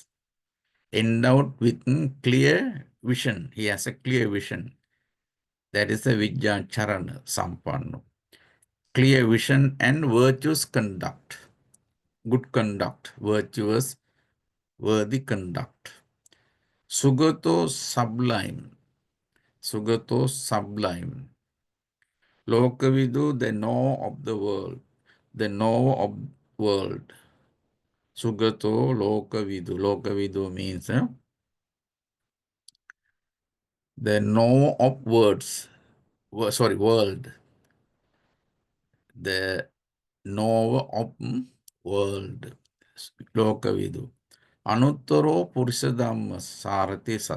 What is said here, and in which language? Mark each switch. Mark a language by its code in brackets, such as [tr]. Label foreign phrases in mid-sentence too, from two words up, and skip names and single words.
[en] Endowed with clear vision. He has a clear vision. That is the [pi] Vijja Charana Sampanno. [en] Clear vision and virtuous conduct. Good conduct. Virtuous, worthy conduct. Sugato sublime. Sugato sublime. Lokavidu, the know of the world. The know of world. [pi] Sugato Lokavidu. [en] Lokavidu means the know of words. World. The know of world. Lokavidu. [pi] Anuttaro Purusadhamma Sarati Sat.